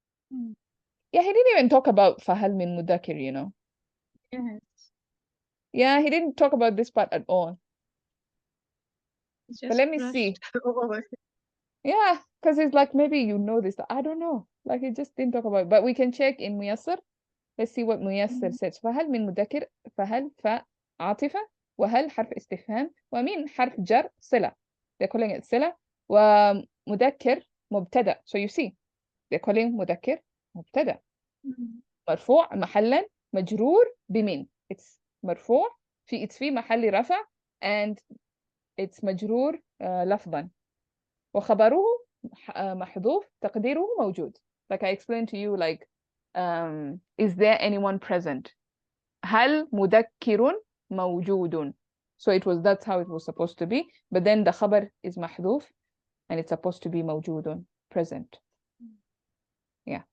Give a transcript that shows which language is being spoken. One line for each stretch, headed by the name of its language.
English: Yeah, he didn't even talk about
Arabic: فهل من مدكر,
English: you know. Yes. Yeah, he didn't talk about this part at all. But let me see. Yeah, because it's like maybe you know this. I don't know. Like he just didn't talk about it. But we can check in ميسر. Let's see what ميسر says.
Arabic: فهل من مدكر, فهل عاطفة, وهل حرف استفهام, ومن حرف جر صلة.
English: They're calling it صلة.
Arabic: ومدكر مبتدأ.
English: So you see, they're calling مدكر مبتدأ.
Arabic: مرفوع محلا مجرور بمن. It's مرفوع it's في محل رفع
English: and it's
Arabic: مجرور لفظا. وخبره محذوف تقديره موجود.
English: Like I explained to you, like is there anyone present?
Arabic: هل مذكر موجود?
English: So that's how it was supposed to be, but then the خبر is محذوف and it's supposed to be موجود, present. Yeah.